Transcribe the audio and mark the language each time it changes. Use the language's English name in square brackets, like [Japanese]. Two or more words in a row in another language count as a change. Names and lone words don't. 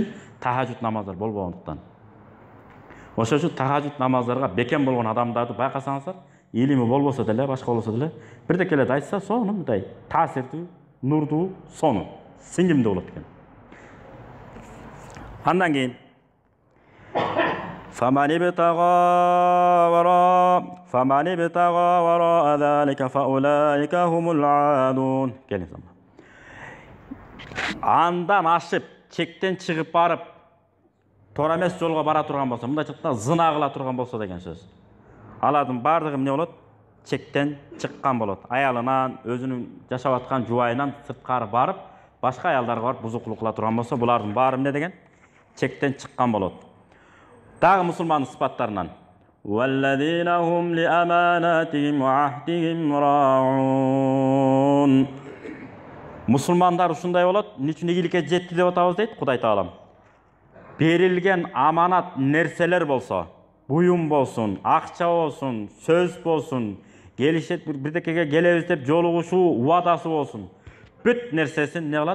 [Kyrgyz] Тахажжуд намаздар болбогондуктан. Ошол үчүн тахажжуд намаздарга бекем болгон адамдарды байкасаңыздар, илими болбосо деле, башка болбосо деле, бирдекелерди айтса, сону мындай таасирдүү, нурдуу, сону сиңимдүү болот экен. Андан кийин [Arabic] فمن ابتغى وراء ذلك فأولئك هم العادون. [Kyrgyz] Андан ашып, чектен чыгып барып, туура эмес жолго бара турган болсо, мындайча айтканда зына кыла турган болсо деген сөз. Алардын бардыгы эмне болот? Чектен чыккан болот. Аялынан, өзүнүн жашап аткан жубайынан сырткары барып, башка аялдарга барып бузукулук кыла турган болсо, булардын баары эмне деген? Чектен чыккан болот. Дагы мусулмандын сыпаттарынан [Arabic] وَالَّذِينَ هُمْ لِأَمَانَاتِهِمْ وَعَهْدِهِمْ رَاعُونَ. [Kyrgyz] Мусулмандар ушундай болот. Эмне үчүн ийгиликке жетти деп атабыз дейт Кудай Таалам. Берилген аманат нерселер болсо, буюм болсун, акча болсун, сөз болсун, келишет бирдекеге келебиз деп жолугушуу убадасы болсун, бүт нерсесин эмне кылат?